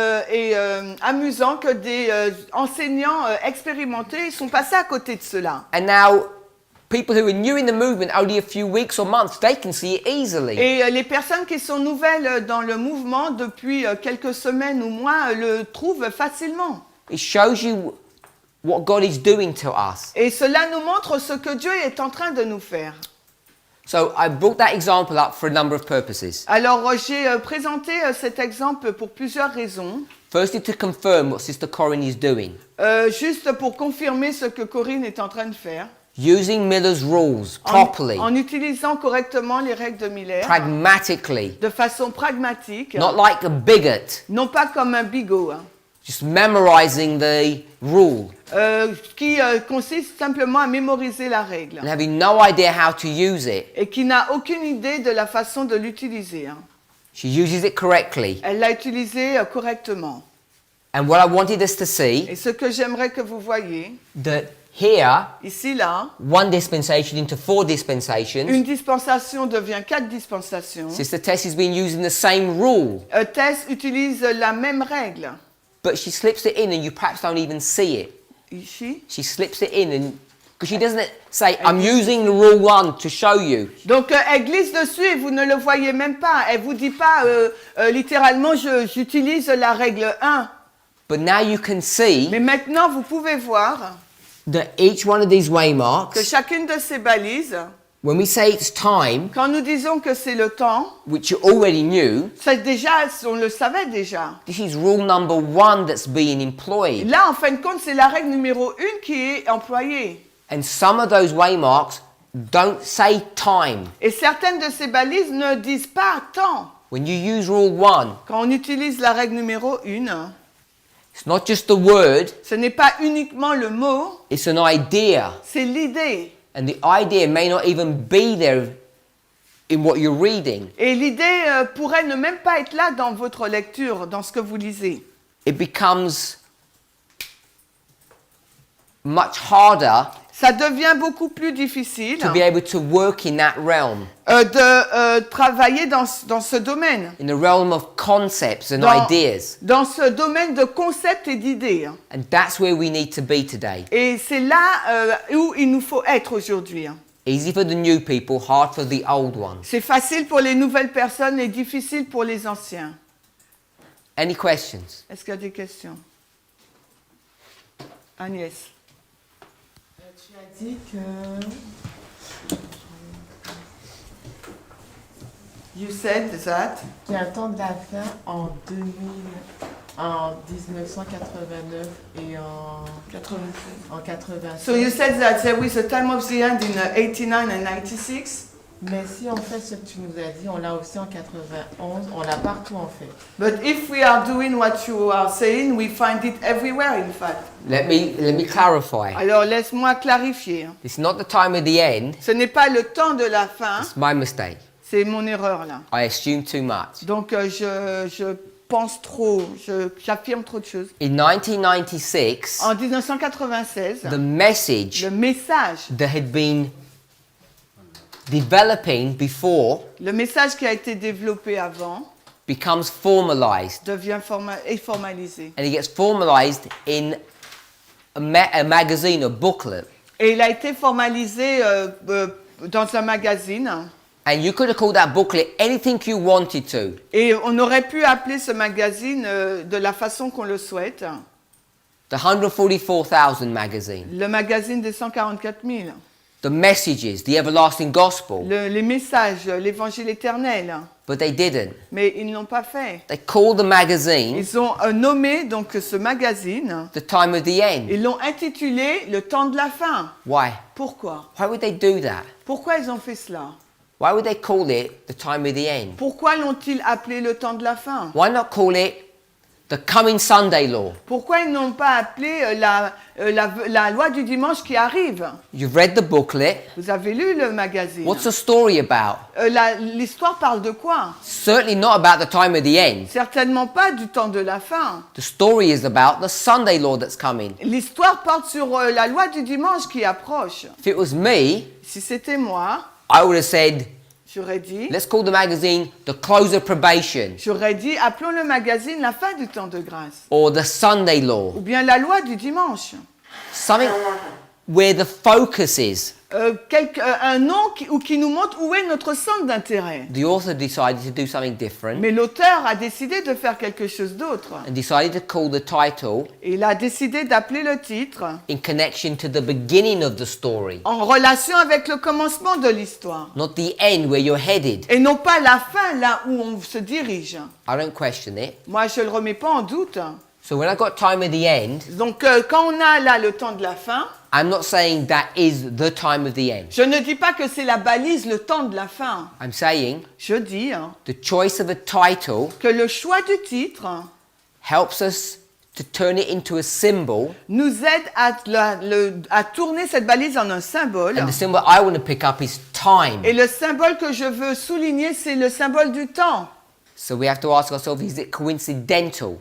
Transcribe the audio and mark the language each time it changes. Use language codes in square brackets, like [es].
[fr] et amusant que des enseignants expérimentés sont passés à côté de cela. [en] And now, people who are new in the movement, only a few weeks or months, they can see it easily. [fr] Et les personnes qui sont nouvelles dans le mouvement depuis quelques semaines ou mois le trouvent facilement. [en] It shows you what God is doing to us. [fr] Et cela nous montre ce que Dieu est en train de nous faire. [en] So I brought that example up for a number of purposes. [fr] Alors j'ai présenté cet exemple pour plusieurs raisons. [en] Firstly, to confirm what Sister Corinne is doing. [fr] Juste pour confirmer ce que Corinne est en train de faire. [en] Using Miller's rules properly, [fr] En utilisant correctement les règles de Miller, [en] pragmatically, [fr] de façon pragmatique, [en] not like a bigot, [fr] non pas comme un bigot, [en] just memorizing the rule [fr] qui consiste simplement à mémoriser la règle [en] and having no idea how to use it. [fr] et qui n'a aucune idée de la façon de l'utiliser. [en] She uses it correctly. [fr] Elle l'a utilisé correctement. [en] And what I wanted us to see, [fr] Et ce que j'aimerais que vous voyez, [en] that here, [fr] ici, là, [en] one dispensation into 4 dispensations, [fr] une dispensation devient 4 dispensations. [en] Sister Tess has been using the same rule, [fr] Tess utilise la même règle. [en] but she slips it in and you perhaps don't even see it. [fr] Ici. [en] She slips it in and because she doesn't say, I'm using the rule 1 to show you. [fr] Donc elle glisse dessus et vous ne le voyez même pas. Elle vous dit pas littéralement j'utilise la règle 1. [en] But now you can see [fr] Mais maintenant vous pouvez voir [en] that each one of these [fr] que [en] waymarks [fr] chacune de ces balises [en] When we say it's time, [fr] Quand nous disons que c'est le temps, [en] which you already knew, [fr] c'est déjà, on le savait déjà. [en] this is rule number 1 that's being employed. [fr] Là, en fin de compte, c'est la règle numéro 1 qui est employée. [en] And some of those waymarks don't say time. [fr] Et certaines de ces balises ne disent pas temps. [en] When you use rule 1, [fr] Quand on utilise la règle numéro 1, [en] it's not just the word, [fr] ce n'est pas uniquement le mot, [en] it's an idea. [fr] c'est l'idée. [en] And the idea may not even be there in what you're reading. [fr] Et l'idée pourrait ne même pas être là dans votre lecture, dans ce que vous lisez. [en] It becomes much harder [fr] Ça devient beaucoup plus difficile [en] to be able to work in that realm, [fr] de travailler dans ce domaine, [en] in the realm of concepts and [fr] Dans- [en] ideas. [fr] dans ce domaine de concepts et d'idées. [en] And that's where we need to be today. [fr] Et c'est là où il nous faut être aujourd'hui. [en] Easy for the new people, hard for the old ones. [fr] C'est facile pour les nouvelles personnes et difficile pour les anciens. [en] Any questions? [fr] Est-ce qu'il y a des questions? Agnès. Tu as dit que [en] You said that. [fr] qu'il y a un temps de la fin en 1989 et en 86. [en] So you said that there was a time of the end in 89 and 96. [fr] Mais si en fait ce que tu nous as dit, on l'a aussi en 91, on l'a partout en fait. [en] But if we are doing what you are saying, we find it everywhere in fact. Let me clarify. [fr] Alors laisse-moi clarifier. [en] It's not the time of the end, [fr] Ce n'est pas le temps de la fin, [en] it's my mistake. [fr] c'est mon erreur là. [en] I assume too much. [fr] Donc je pense trop, j'affirme trop de choses. [en] In 1996, [fr] En 1996, [en] the message [fr] le message, [en] that had been developing before [fr] le message qui a été développé avant [en] becomes formalized. [fr] devient formalisé. [en] And it gets formalized in a magazine, a booklet. [fr] Et il a été formalisé dans un magazine. [en] And you could have called that booklet anything you wanted to. [fr] Et on aurait pu appeler ce magazine de la façon qu'on le souhaite. [en] The 144,000 magazine. [fr] Le magazine des 144 000. [en] The messages, the everlasting gospel. [fr] Les messages, l'évangile éternel. [en] But they didn't. [fr] Mais ils ne l'ont pas fait. [en] They called the magazine [fr] Ils ont nommé donc ce magazine, [en] The Time of the End. [fr] ils l'ont intitulé Le temps de la fin. [en] Why? [fr] Pourquoi? [en] Why would they do that? [fr] Pourquoi ils ont fait cela? [en] Why would they call it The Time of the End? [fr] Pourquoi l'ont-ils appelé le temps de la fin? [en] Why not call it The Coming Sunday Law? [fr] Pourquoi ils n'ont pas appelé la loi du dimanche qui arrive? [en] You've read the booklet. [fr] Vous avez lu le magazine. [en] What's the story about? [fr] L'histoire parle de quoi? [en] Certainly not about the time of the end. [fr] Certainement pas du temps de la fin. [en] The story is about the Sunday law that's coming. [fr] L'histoire porte sur la loi du dimanche qui approche. [en] If it was me, [fr] Si c'était moi, [en] I would have said, [fr] j'aurais dit, [en] let's call the magazine The Close of Probation [fr] appelons le magazine la fin du temps de grâce. [en] or The Sunday Law. [fr] Ou bien la loi du dimanche. [en] Something where the focus is. [fr] Un nom qui nous montre où est notre centre d'intérêt. [en] The author decided to do something different [fr] Mais l'auteur a décidé de faire quelque chose d'autre. [en] and decided to call the title [fr] Et il a décidé d'appeler le titre [en] in connection to the beginning of the story, [fr] en relation avec le commencement de l'histoire. [en] not the end where you're headed. [fr] Et non pas la fin, là où on se dirige. [en] I don't question it. [fr] Moi, je ne le remets pas en doute. [en] So when I got time of the end, [fr] Donc, quand on a là le temps de la fin, [en] I'm not saying that is the time of the end. [fr] je ne dis pas que c'est la balise, le temps de la fin. [en] I'm saying [fr] Je dis [en] the choice of a title [fr] que le choix du titre [en] helps us to turn it into a symbol, [fr] nous aide à tourner cette balise en un symbole. [en] and the symbol I want to pick up is time. [fr] Et le symbole que je veux souligner, c'est le symbole du temps. [en] So we have to ask ourselves, is it coincidental?